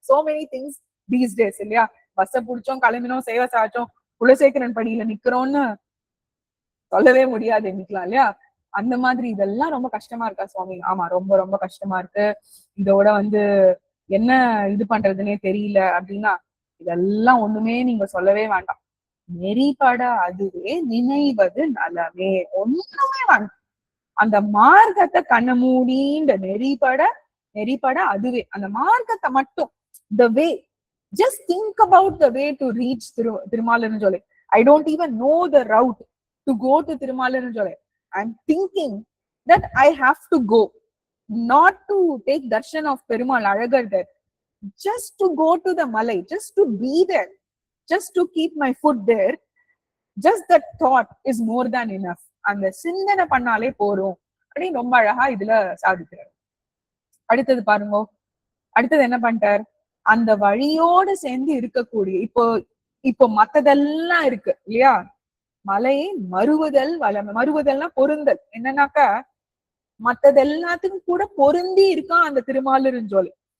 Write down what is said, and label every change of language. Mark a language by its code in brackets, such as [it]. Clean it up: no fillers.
[en] so many things these days [ta] இல்லையா? பஸ்ஸை பிடிச்சோம், கிளம்பினோம், சேவை சாச்சோம், குலசேகரன் படியில நிக்கிறோம்னு சொல்லவே முடியாது நிக்கலாம் இல்லையா? அந்த மாதிரி இதெல்லாம் ரொம்ப கஷ்டமா இருக்கா சுவாமி? ஆமா, ரொம்ப ரொம்ப கஷ்டமா இருக்கு. இதோட வந்து என்ன இது பண்றதுன்னே தெரியல அப்படின்னா இதெல்லாம் ஒண்ணுமே நீங்க சொல்லவே வேண்டாம். நெறிபட அதுவே நினைவது நலமே. ஒண்ணுமே வேண்டாம். அந்த மார்க்கத்தை கண்ண மூடின்ற நெறிபட அதுவே அந்த மார்க்கத்தை மட்டும், [en] the way, just think about the way to reach Tirumalarunjolai. I don't even know the route to go to Tirumalarunjolai. I'm thinking that I have to go, not to take darshan of Perumal Alagar there, just to go to the Malai, just to be there, just to keep my foot there. Just that thought is more than enough. [ta] அந்த சிந்தனை பண்ணாலே போறோம் அப்படின்னு ரொம்ப அழகா இதுல சாதிக்கிறார். அடுத்தது பாருங்க, அடுத்தது என்ன பண்ணிட்டார்? அந்த வழியோடு சேர்ந்து இருக்கக்கூடிய இப்போ மத்ததெல்லாம் இருக்கு இல்லையா? மலையை மறுவுதல் மறுவுதல்னா பொருந்தல். என்னன்னாக்கா மத்தது எல்லாத்துக்கும் கூட பொருந்தி இருக்கான் அந்த திருமாலிருஞ்சோலை.